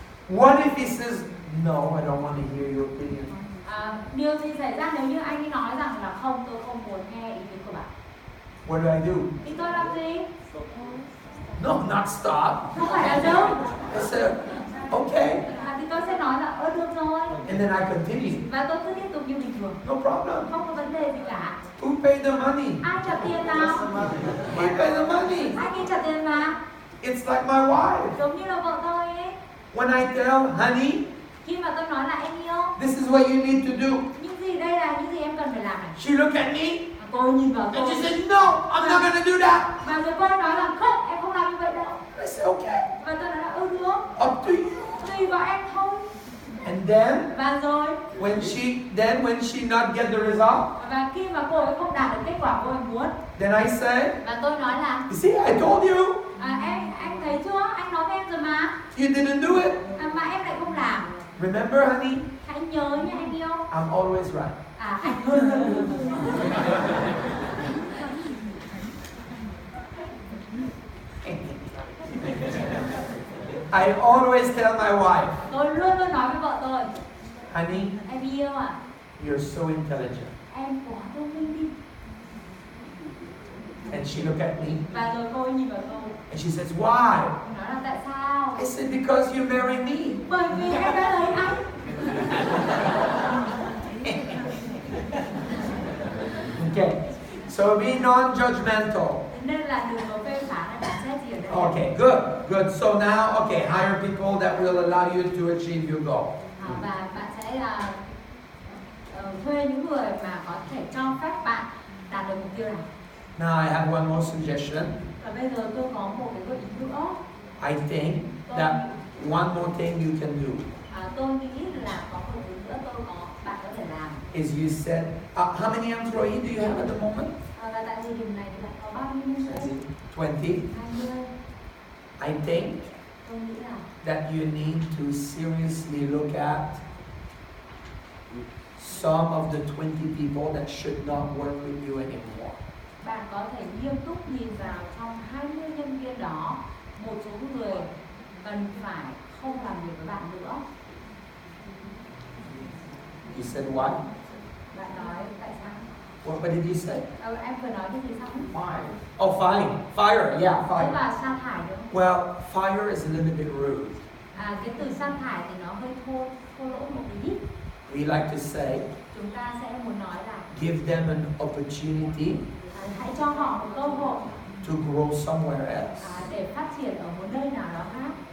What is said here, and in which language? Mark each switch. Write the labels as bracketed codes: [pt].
[en] What if he says, no, I don't want to hear your opinion? [vi] Điều gì xảy ra nếu như anh ấy nói rằng là không, tôi không muốn nghe ý kiến của bạn? [en] What do I do? [vi] Thì tôi làm gì? [en] No, not stop. [vi] Không phải là dừng. [en] I said, okay. [vi] Thì tôi sẽ nói là được rồi. [en] And then I continue. [vi] Và tôi cứ tiếp tục như bình thường. [en] No problem. [vi] Không có vấn đề gì cả. [en] Who paid the money? [vi] Ai trả tiền nào? [en] He paid the money. [vi] Ai kia trả tiền mà? [en] It's like my wife. [vi] Giống như là vợ tôi ấy. [en] When I tell honey, [vi] Khi mà tôi nói là em yêu, [en] this is what you need to do, [vi] những gì đây là những gì em cần phải làm này. [en] she looked at me [vi] Cô nhìn vào [en] and [vi] tôi. [en] she said, no, I'm not going to do that. [vi] Và rồi cô nói là không, em không làm như vậy đâu. [en] I said, okay, [vi] Và tôi nói là được, [en] up to you. [vi] tùy vào em thôi. [en] And then, [vi] Và rồi, [en] when she not get the result, [vi] và khi mà cô ấy không đạt được kết quả cô ấy muốn, [en] then I say, [vi] và tôi nói là [en] you see, I told you, [vi] anh thấy chưa, anh nói với em rồi mà. [en] you didn't do it. [vi] Mà em lại không làm. [en] Remember, honey, [vi] Hãy nhớ nha anh yêu. [en] I'm always right. [vi] Anh luôn luôn đúng. [en] I always tell my wife, [vi] Tôi luôn luôn nói với vợ tôi, [en] honey, [vi] em yêu à, [en] you're so intelligent. [vi] em quá thông minh đi. [en] And she looked at me [vi] Và rồi cô ấy nhìn vào tôi, [en] and she says, why? [vi] nói là tại sao? [en] I said, because you married me. [vi] Bởi vì em đã lấy anh. [en] Okay, so be non-judgmental. [vi] Nên là đừng có phê phán hay phán xét gì ở đây. [en] Okay, good. So now, okay, hire people that will allow you to achieve your goal. [vi] Và bạn sẽ là thuê những người mà có thể cho phép bạn đạt được mục tiêu này. [en] Now I have one more suggestion. [vi] Và bây giờ tôi có một cái gợi ý nữa. [en] I think that one more thing you can do [vi] Tôi nghĩ là có một thứ nữa bạn có thể làm. [en] is you said, how many employees do you have at the moment? [vi] Và tại thời điểm này thì bạn có bao nhiêu nhân viên? [en] 20. [vi] 20. [en] I think [vi] Tôi nghĩ là [en] that you need to seriously look at some of the 20 people that should not work with you anymore. [vi] bạn có thể nghiêm túc nhìn vào trong 20 nhân viên đó, một số người cần phải không làm việc với bạn nữa. [en] You said what? [vi] Bạn nói tại sao? [en] What did you say? [vi] Em vừa nói cái gì xong? [en] Fire. Oh, fire, yeah, [vi] Tức [en] fire. [vi] là sa thải đúng không? [en] Well, fire is a little bit rude. [vi] Cái từ sa thải thì nó hơi thô lỗ một tí. [en] We like to say, [vi] Chúng ta sẽ muốn nói là [en] give them an opportunity [vi] hãy cho họ một cơ hội [en] to grow somewhere else. [vi] để phát triển ở một nơi nào đó khác.